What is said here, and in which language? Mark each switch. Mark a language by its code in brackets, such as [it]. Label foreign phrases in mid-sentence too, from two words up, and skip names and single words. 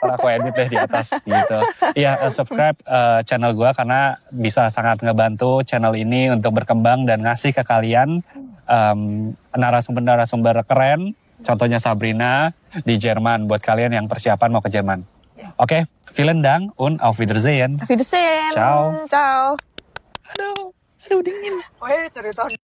[id] Aku edit deh di atas gitu. Iya, subscribe channel gue karena bisa sangat ngebantu channel ini untuk berkembang dan ngasih ke kalian narasumber-narasumber keren. Contohnya Sabrina di Jerman buat kalian yang persiapan mau ke Jerman. Oke, [de] vielen Dank und auf Wiedersehen. Auf Wiedersehen. Ciao. Ciao. [id] Aduh dingin. Woi, cerita.